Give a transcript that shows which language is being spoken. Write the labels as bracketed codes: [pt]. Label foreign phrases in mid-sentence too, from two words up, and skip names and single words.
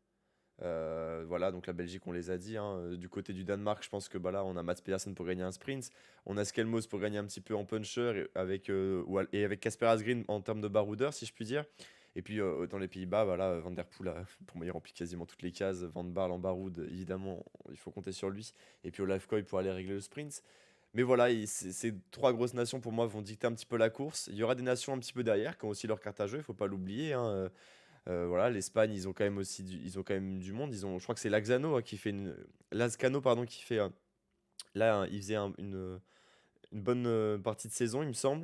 [fr] Voilà, donc la Belgique, on les a dit, hein. Du côté du Danemark, je pense que bah, là, on a Mats Pedersen pour gagner un sprint. On a Skelmos pour gagner un petit peu en puncher et avec Casper Asgreen en termes de baroudeur, si je puis dire. Et puis dans les Pays-Bas, voilà, Van Der Poel, pour moi, il remplit quasiment toutes les cases. Van Baarle en baroud, évidemment, il faut compter sur lui. Et puis Olaf Koy pour aller régler le sprint. Mais voilà, ces trois grosses nations, pour moi, vont dicter un petit peu la course. Il y aura des nations un petit peu derrière qui ont aussi leur carte à jouer, il faut pas l'oublier, hein. Voilà, l'Espagne, ils ont quand même aussi ils ont quand même du monde. Je crois que c'est Lagzano qui fait Lazcano, pardon, qui fait là, il faisait une bonne partie de saison, il me semble.